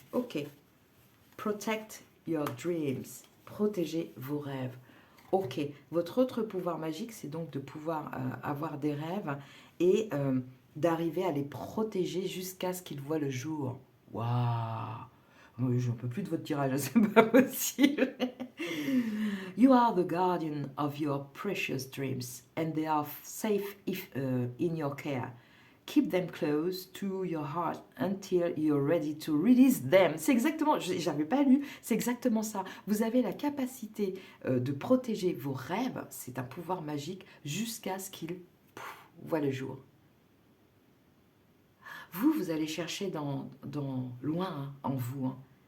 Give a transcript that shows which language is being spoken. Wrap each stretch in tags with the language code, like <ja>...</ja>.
<en>Ok. Protect your dreams.</en> <fr>Protégez vos rêves.</fr> <en>Ok.</en> <fr>Votre autre pouvoir magique, c'est donc de pouvoir avoir des rêves et d'arriver à les protéger jusqu'à ce qu'ils voient le jour. Waouh! Oui, j'en peux plus de votre tirage, c'est pas possible.</fr> <en>You are the guardian of your precious dreams, and they are safe in your care. Keep them close to your heart until you're ready to release them.</en> <fr>C'est exactement, j'avais pas lu, c'est exactement ça. Vous avez la capacité de protéger vos rêves, c'est un pouvoir magique, jusqu'à ce qu'ils voient le jour. Vous allez chercher dans loin hein, en vous. Hein.</fr>